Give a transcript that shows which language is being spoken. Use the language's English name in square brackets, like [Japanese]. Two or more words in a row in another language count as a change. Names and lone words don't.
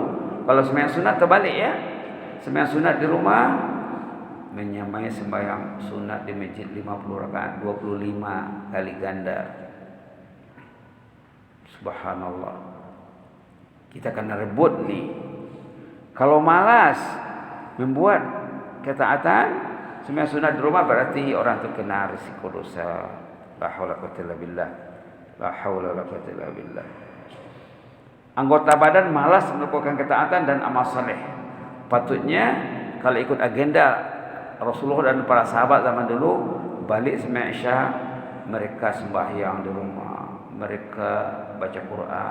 [Malay] Kalau sembahyang sunat terbalik ya. Sembahyang sunat di rumah menyamai sembahyang sunat di masjid 50 rakaat, 25 kali ganda. Subhanallah. Kita kena rebut nih. Kalau malas membuat ketaatan, Sembahyang sunat di rumah berarti orang itu kena risiko dosa. [Arabic] لا حول ولا قوة إلا بالله. لا حول ولا قوة إلا بالله. [Malay] Anggota badan malas melakukan ketaatan dan amal saleh. Patutnya kalau ikut agenda Rasulullah dan para sahabat zaman dulu, balik sembahyang Isya mereka sembahyang di rumah, mereka baca Quran.